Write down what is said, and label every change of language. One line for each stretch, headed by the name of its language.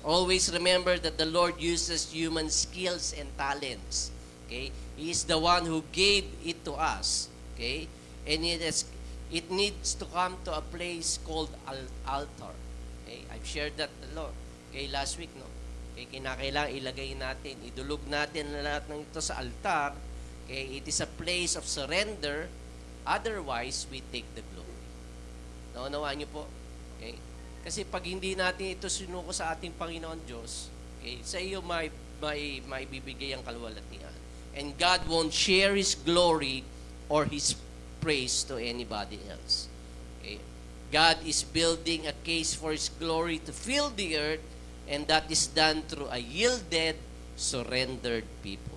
English: Always remember that the Lord uses human skills and talents. Okay? He is the one who gave it to us. Okay? And it needs to come to a place called altar. Okay? I've shared that a lot. Okay, last week, no?
Filipino: Okay, kinakailangan ilagay natin, idulog natin lahat ng ito sa altar.
English: Okay, it is a place of surrender. Otherwise, we take the glory.
Filipino: Naunawaan niyo po?
English: Okay?
Filipino: Kasi pag hindi natin ito sinuko sa ating Panginoon Diyos, okay, sa iyo may bibigay ang kaluwalhatian.
English: And God won't share His glory or His praise to anybody else. Okay? God is building a case for His glory to fill the earth, and that is done through a yielded, surrendered people.